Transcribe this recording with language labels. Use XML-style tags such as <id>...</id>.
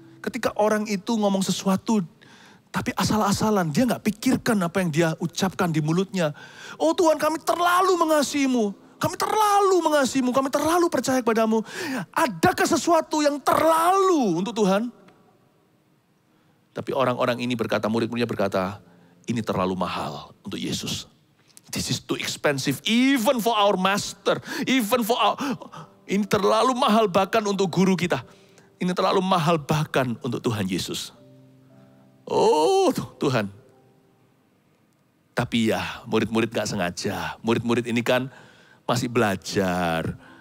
<id>Ketika orang itu ngomong sesuatu, tapi asal-asalan, dia nggak pikirkan apa yang dia ucapkan di mulutnya. Oh Tuhan, kami terlalu mengasihimu. Kami terlalu mengasihimu, kami terlalu percaya kepadamu. Adakah sesuatu yang terlalu untuk Tuhan? Tapi orang-orang ini berkata, murid-muridnya berkata, ini terlalu mahal untuk Yesus.</id> <en>This is too expensive, even for our master.</en> <id>Ini terlalu mahal bahkan untuk guru kita. Ini terlalu mahal bahkan untuk Tuhan Yesus. Oh Tuhan. Tapi ya murid-murid gak sengaja. Murid-murid ini kan masih belajar.</id>